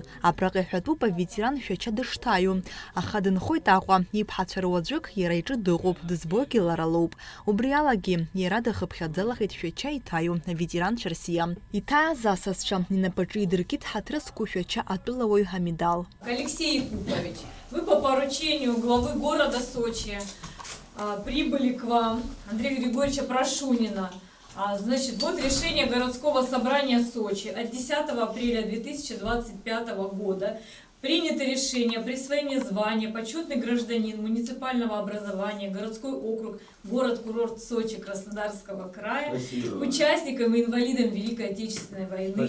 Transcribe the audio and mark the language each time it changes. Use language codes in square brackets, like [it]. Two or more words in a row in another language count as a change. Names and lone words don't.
[ab] Абраҟа иҳәатәуп аветеран Шәача дышҭаҩу. Аха дынхоит Аҟәа, иԥҳацәа руаӡәык иара иҿы дыҟоуп, дызбогьы лара лоуп. Убри алагьы иара дахыԥхьаӡалахеит Шәача иҭаҩу аветеран Шьарсиа. Иҭааз асасцәа инапаҿы идыркит ҳаҭрызқәоу Шәача атәылауаҩ амедал. [ru] Алексей Якупович, вы по поручению главы города Сочи прибыли к вам, Андрея Григорьевича Прошунина. Значит, вот решение городского собрания Сочи от 10 апреля 2025 года. Принято решение о присвоении звания почетный гражданин муниципального образования, городской округ, город-курорт Сочи Краснодарского края, участникам и инвалидам Великой Отечественной войны.